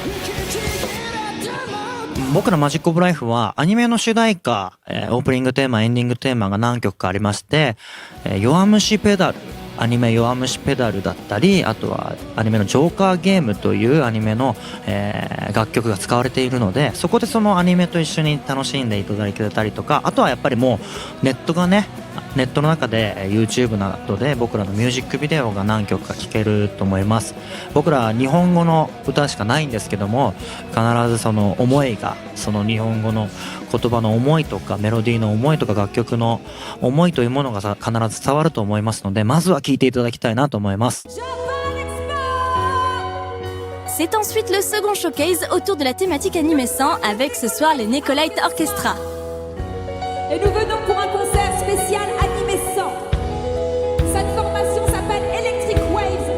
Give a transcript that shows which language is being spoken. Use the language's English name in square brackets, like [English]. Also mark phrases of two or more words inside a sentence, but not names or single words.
[Japanese] 僕らマジックオブライフはアニメの主題歌、オープニングテーマ、エンディングテーマが何曲かありまして、弱虫ペダル、アニメ弱虫ペダルだったり、あとはアニメのジョーカーゲームというアニメの、楽曲が使われているので、そこでそのアニメと一緒に楽しんでいただけたりとか、あとはやっぱりもうネットの中で YouTube などで僕らのミュージックビデオが何曲か聴けると思います。僕ら日本語の歌しかないんですけども、必ずその思いが、その日本語の言葉の思いとかメロディーの思いとか楽曲の思いというものが必ず伝わると思いますので、まずは聴いていただきたいなと思います。 [French] C'est ensuite le second showcase autour de la thématique anime 100 avec ce soir les Necolite Orchestra. Et nous venons pour un concert spécial animé 100. Cette formation s'appelle Electric Waves.